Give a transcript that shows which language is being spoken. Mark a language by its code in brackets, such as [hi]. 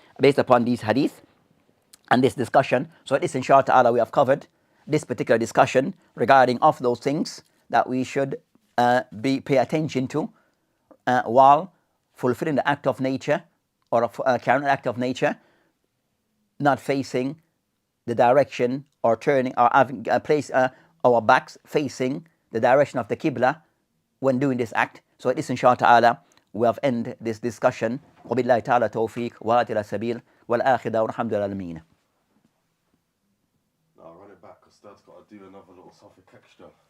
[en] Based upon these hadith and this discussion, so this inshallah ta'ala we have covered this particular discussion regarding of those things that we should pay attention to while fulfilling the act of nature or carrying an act of nature, not facing the direction or turning or having place our backs facing the direction of the Qiblah when doing this act. So this inshallah ta'ala we have ended this discussion. [ar] وبالله تعالى توفيق وهدى السبيل والآخر دعوانا الحمد لله العالمين. [en] No, run it back because Dad's got to do another little topic extra.